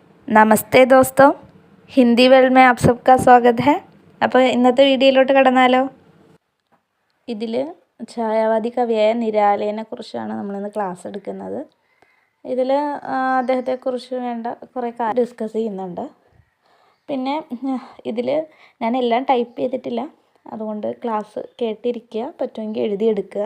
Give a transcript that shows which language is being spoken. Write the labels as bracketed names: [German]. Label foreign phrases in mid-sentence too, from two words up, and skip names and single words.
[Hindi] नमस्ते दोस्तो, ഹിന്ദി വേൾഡ് में आप सबका स्वागत है. [Malayalam] അപ്പോൾ ഇന്നത്തെ വീഡിയോയിലോട്ട് കടന്നാലോ. ഇതിൽ ഛായാവാദി കവിയായ നിരാലയെ കുറിച്ചാണ് നമ്മളിന്ന് ക്ലാസ് എടുക്കുന്നത്. ഇതിൽ അദ്ദേഹത്തെക്കുറിച്ച് വേണ്ട കുറേ കാര്യം ഡിസ്കസ് ചെയ്യുന്നുണ്ട്. പിന്നെ ഇതിൽ ഞാൻ എല്ലാം ടൈപ്പ് ചെയ്തിട്ടില്ല, അതുകൊണ്ട് ക്ലാസ് കേട്ടിരിക്കുക, പറ്റുമെങ്കിൽ എഴുതിയെടുക്കുക.